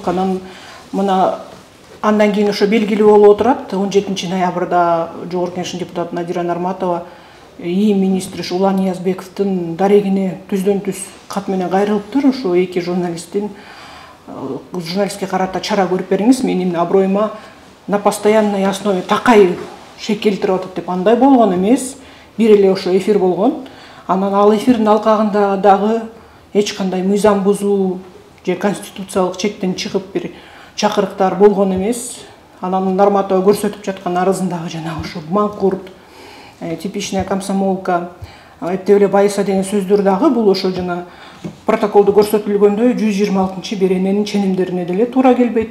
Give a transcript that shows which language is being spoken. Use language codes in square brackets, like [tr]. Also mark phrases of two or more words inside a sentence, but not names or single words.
[ky] Анан мына андан кийин ошо белгилүү болуп отурат. 17 ноябрда Жогорку Кеңештин депутаты Надира Нарматова ИИМ министри Улан Ниязбековдун дарегине түздөн түз кат менен кайрылыптыр. Ошо эки журналистке карата чара көрүп бериңиз, менин аброюма [ru] на постоянной основе [ky] такай шек келтирип атат деп. Андай болгон эмес, бир эле ошо эфир болгон. Анан ал эфирдин алкагында дагы эч кандай мыйзам бузуу же конституциялык чектен чыгып бир чакырыктар болгон эмес. Анан Нарматова көрсөтүп жаткан арызындагы жана ошо Манкурт, [ru] типичная комсомолка, [ky] эптеп эле байыса деген сөздөр дагы бул ошо жана протоколдо көрсөтүлгөндөй 126 берененин ченемдерине деле туура келбейт.